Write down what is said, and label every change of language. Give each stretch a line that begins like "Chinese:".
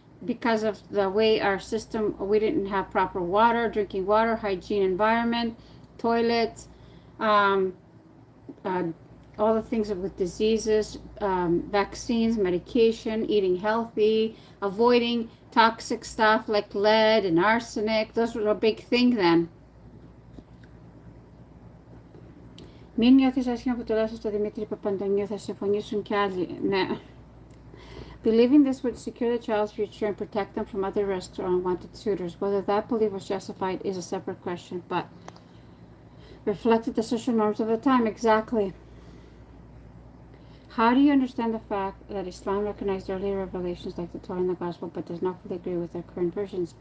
English: Because of the way our system, we didn't have proper water, drinking water, hygiene environment, toilets, all the things with diseases, vaccines, medication, eating healthy, avoiding toxic stuff like lead and arsenic. Those were a big thing then.
Greek: Μην νιώθεις άσχημα που το λέω στο Δημήτρη Παπαντονίου, θα συμφωνήσουν κι άλλοι. Ναι.
English: Believing this would secure the child's future and protect them from other risks or unwanted suitors. Whether that belief was justified is a separate question, but reflected the social norms of the time. Exactly. How do you understand the fact that Islam recognized earlier revelations like the Torah and the Gospel, but does not fully agree with their current versions?